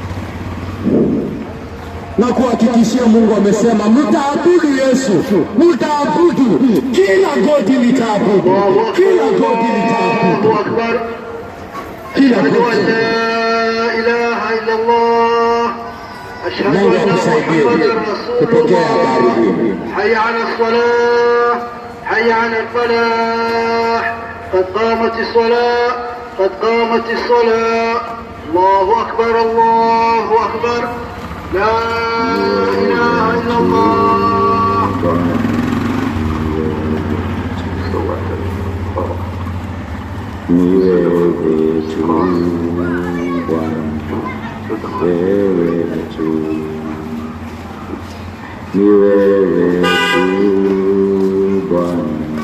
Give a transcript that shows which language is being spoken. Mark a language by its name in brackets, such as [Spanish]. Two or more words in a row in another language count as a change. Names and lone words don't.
[Swahili] Na kuhakikishia Mungu amesema mtaabudu Yesu, mtaabudu, kila goti litaabudu, kila goti litaabudu, kila goti. [Arabic] لا إله إلا الله. [Swahili] Mungu akusaidie kupokea habari hii. [Arabic] حي على الصلاة حي على الفلاح قد قامت الصلاة قد قامت الصلاة, qad qamat as-salah. الله أكبر الله أكبر. لا إله إلا الله. [Swahili] Ni wewe tu Bwana, wewe tu, ni wewe tu Bwana,